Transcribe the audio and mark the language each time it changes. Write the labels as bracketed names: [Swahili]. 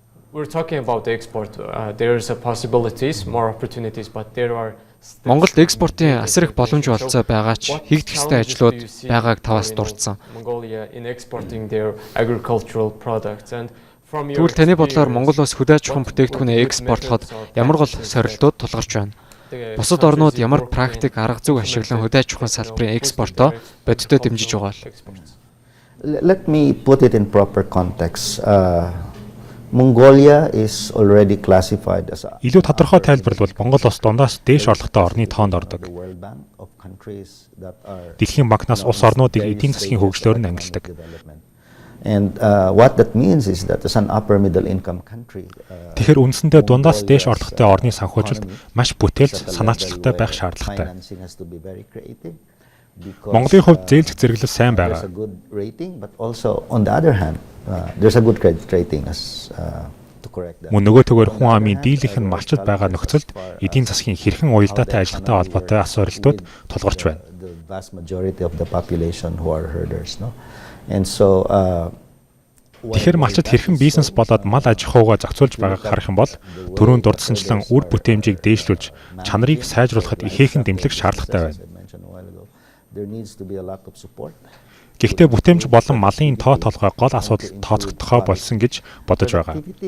[English] We're talking about the export. There is a possibilities, more opportunities, but there are [Mongolian] Монголд экспортын асар их боломж олцоо байгаа ч хийгдэх ёстой ажлууд байгааг таваас дурдсан. [English] Mongolia in exporting their agricultural products and from your [Mongolian] Тэгвэл таны бодлоор Монгол улс хөдөө аж ахуйн бүтээгдэхүүнээ экспортлоход ямар гол сорилтууд тулгарч байна? Бусад орнууд ямар практик арга зүйг ашиглан хөдөө аж ахуйн салбарын экспортоо бодиттой дэмжиж байгаа бол? [English] Let me put it in proper context. Mongolia is already classified as a [Mongolian] Илүү тодорхой тайлбарлавал Монгол улс дундаас дээш орлоготой орны тоонд ордог. [English] World Bank of countries that are [Mongolian] Дэлхийн банкнаас улс орнуудыг эдийн засгийн хөгжлөөр нь ангилдаг. [English] and what that means is that as an upper middle income country. [Mongolian] Тэгэхээр үндсэндээ дундаас дээш орлоготой орны санхүүжилт маш бүтээлч санаачлагтай байх шаардлагатай. Монголын хувьд зээлзэх зэрэглэл сайн байгаа. [English] Good rating, but also on the other hand, there's a good credit rating as to correct that. [Mongolian] Мөн нөгөө төгөөр хүн амын дийлэнх нь малчид байгаа нөхцөлд эдийн засгийн хэрхэн уялдаатай ажиллахтай холбоотой асууралтууд тулгарч байна. [English] The vast majority of the population who are herders, no? And so [Mongolian] Тэгэхээр малчид хэрхэн бизнес болоод мал аж ахуйгаа зохицуулж байгааг харах юм бол түрүүн дурдсанчлан үр бүтээмжийг дээшлүүлж чанарыг сайжруулахад ихээхэн дэмжлэг шаардлагатай байна. Гэхдээ бүтээмж болон малын тоо толгой гол асуудал тооцогдохоо болсон гэж бодож байгаа.